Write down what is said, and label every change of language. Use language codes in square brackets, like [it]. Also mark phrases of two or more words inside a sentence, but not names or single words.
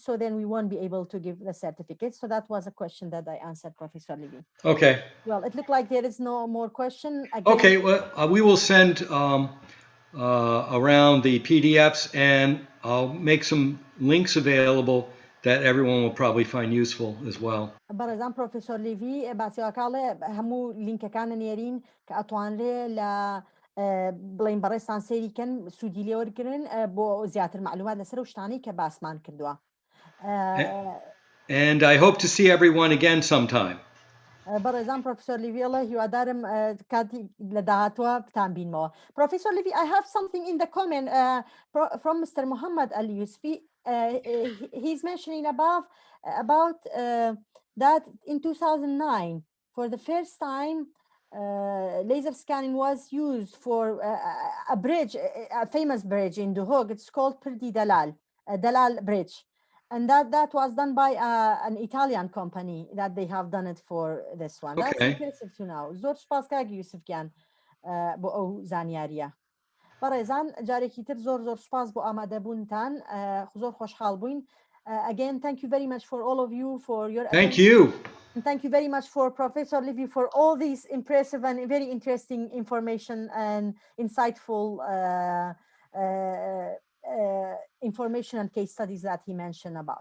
[en] So then we won't be able to give the certificate. So that was a question that I answered, Professor Levy. Okay. Well, it looked like there is no more question. Again, okay, well, we will send around the PDFs and I'll make some links available that everyone will probably find useful as well. [ckb] بەڕێزان پرۆفسۆر لیڤی باسیواکاڵێ هەموو لیnkەکانە نێرین کە ئەتوانرێ لە بڵین بەڕێستان سێریکەن سوودی لێوەرگرن بۆ زیاتر معلومات لەسەر و شتانی کە باسمان کردووە. [en] And I hope to see everyone again sometime. [ckb] بەڕێزان پرۆفسۆر لیڤیڵە هیوادارم کاتی لە داهاتوە بتان بینەوە. [en] Professor Levy, I have something in the comment from Mr. Muhammad Al Yusfi. He's mentioning about that in 2009, for the first time, laser scanning was used for a bridge, a famous bridge in The Hague. It's called Pirdi Dalal Bridge. And that was done by an Italian company that they have done it for this one. Okay. That's impressive to know. [ckb] زۆر سوپاس کاگی یوسف گیان بۆ ئەو زانیاریە. بەڕێزان جارێکی تر زۆر سوپاس بۆ ئامادەبوونتان زۆر خۆشحاڵ بووین. [en] Again, thank you very much for all of you for your attention. Thank you. And thank you very much for Professor Levy for all these impressive and very interesting information and insightful information and case studies that he mentioned about.